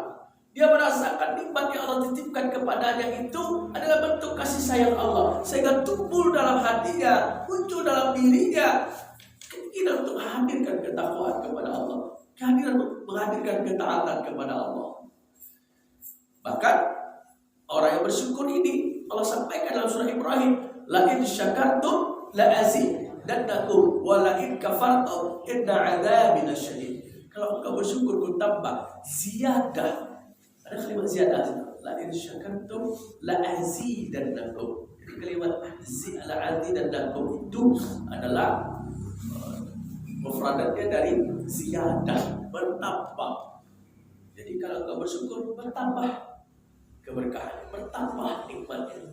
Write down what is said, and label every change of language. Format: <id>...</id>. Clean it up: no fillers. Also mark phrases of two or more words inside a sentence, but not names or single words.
<id>Dia merasakan nikmat yang Allah titipkan kepadanya itu adalah bentuk kasih sayang Allah, sehingga tumbuh dalam hatinya, muncul dalam dirinya keinginan untuk menghadirkan ketakwaan kepada Allah, kehadiran menghadirkan ketaatan kepada Allah. Bahkan orang yang bersyukur ini Allah sampaikan dalam surah Ibrahim,</id> <ar>لئن شكرتم لأزيدنكم ولئن كفرتم إن عذابي لشديد.</ar> <id>Kalau engkau bersyukur, ku tambah ziyadah. Ada kalimat ziyadah,</id> <ar>لئن شكرتم لأزيدنكم.</ar> <id>Jadi kalimat azidannakum itu adalah mufradatnya dari ziyadah, bertambah. Jadi kalau engkau bersyukur, bertambah keberkahan, bertambah nikmatnya.</id>